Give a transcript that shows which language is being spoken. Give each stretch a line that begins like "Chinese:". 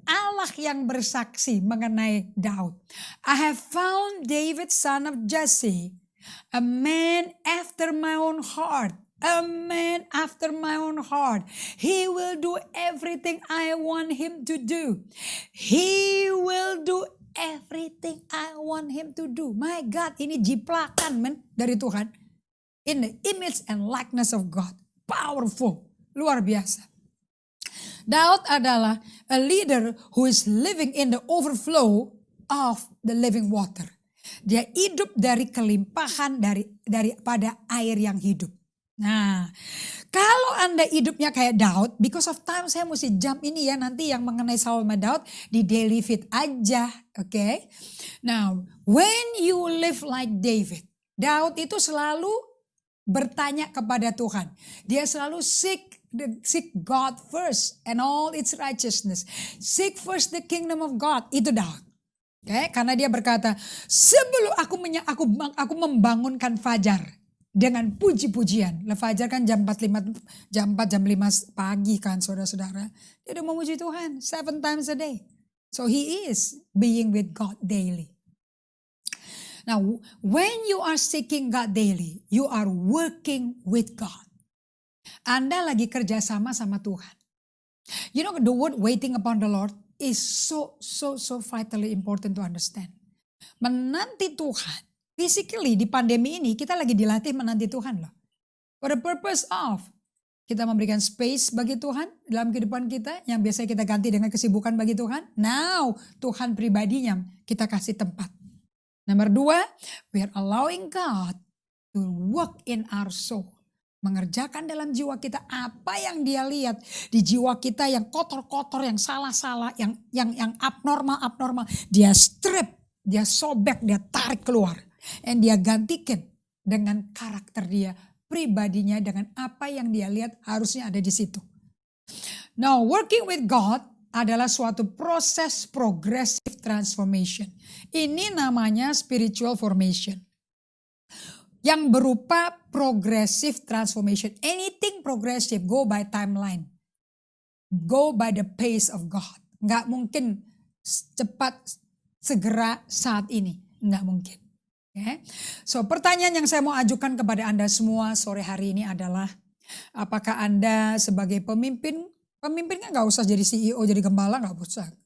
Indonesian: Allah yang bersaksi mengenai Daud.
English: I have found David son of Jesse, a man after my own heart. A man after my own heart. He will do everything I want him to do. He will do everything I want him to do. My God,
Indonesian: ini jiplakan dari Tuhan.
English: In the image and likeness of God. Powerful.
Indonesian: Luar biasa. Daud adalah
English: a leader who is living in the overflow of the living water.
Indonesian: Dia hidup dari kelimpahan daripada air yang hidup. Nah, kalau Anda hidupnya kayak Daud,
English: because of time
Indonesian: saya mesti jump ini ya, nanti yang mengenai Saul sama Daud di daily feed aja, okay?
English: Now, when you live like David,
Indonesian: Daud itu selalu bertanya kepada Tuhan. Dia selalu
English: seek God first and all its righteousness. Seek first the kingdom of God,
Indonesian: itu Daud.
English: Okay?
Indonesian: Karena dia berkata, sebelum aku membangunkan fajar dengan puji-pujian. Fajar kan jam 4, jam 5 pagi kan saudara-saudara. Dia udah memuji Tuhan 7
English: times a day. So he is being with God daily. Now when you are seeking God daily, you are working with God.
Indonesian: Anda lagi kerjasama sama Tuhan.
English: You know the word waiting upon the Lord is so vitally important to understand.
Indonesian: Menanti Tuhan. Physically di pandemi ini kita lagi dilatih menanti Tuhan loh.
English: For the purpose of
Indonesian: kita memberikan space bagi Tuhan dalam kehidupan kita yang biasanya kita ganti dengan kesibukan bagi Tuhan. Now Tuhan pribadinya kita kasih tempat. Nomor 2,
English: we are allowing God to work in our soul.
Indonesian: Mengerjakan dalam jiwa kita apa yang dia lihat di jiwa kita yang kotor-kotor, yang salah-salah, yang abnormal. Dia strip, dia sobek, dia tarik keluar. And dia gantikan dengan karakter dia, pribadinya dengan apa yang dia lihat harusnya ada di situ.
English: Now, working with God
Indonesian: adalah suatu proses
English: progressive transformation.
Indonesian: Ini namanya spiritual formation. Yang berupa progressive transformation.
English: Anything progressive, go by timeline. Go by the pace of God.
Indonesian: Nggak mungkin cepat, segera, saat ini. Nggak mungkin. Okay. So pertanyaan yang saya mau ajukan kepada Anda semua sore hari ini adalah, apakah Anda sebagai pemimpin kan nggak usah jadi CEO, jadi gembala nggak usah.